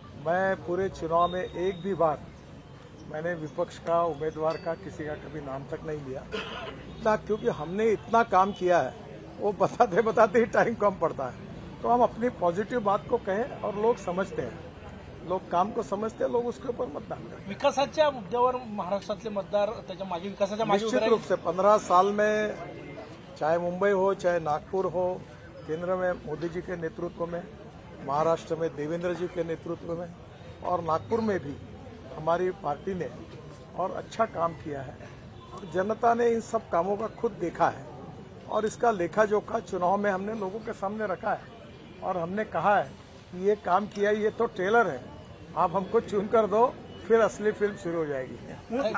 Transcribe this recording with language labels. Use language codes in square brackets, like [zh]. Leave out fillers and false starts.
[hi] मैं पूरे चुनाव में एक भी बार मैंने विपक्ष का, उम्मीदवार का, किसी का कभी नाम तक नहीं लिया, इतना क्योंकि हमने इतना काम किया है, वो बताते बताते ही टाइम कम पड़ता है। तो हम अपनी पॉजिटिव बात को कहें और लोग समझते हैं, लोग काम को समझते हैं, लोग उसके ऊपर मतदान करते। [mr] विकासाच्या मुद्द्यावर महाराष्ट्रातले मतदार त्याच्या मागे, विकासाच्या मागे [hi] निश्चित रूप से 15 साल में चाहे मुंबई हो चाहे नागपुर हो, केंद्र में मोदी जी के नेतृत्व में, महाराष्ट्र में देवेंद्र जी के नेतृत्व में और नागपुर में भी हमारी पार्टी ने और अच्छा काम किया है और जनता ने इन सब कामों का खुद देखा है और इसका लेखा जोखा चुनाव में हमने लोगों के सामने रखा है और हमने कहा है कि ये काम किया, ये तो ट्रेलर है, आप हमको चुन कर दो, फिर असली फिल्म शुरू हो जाएगी।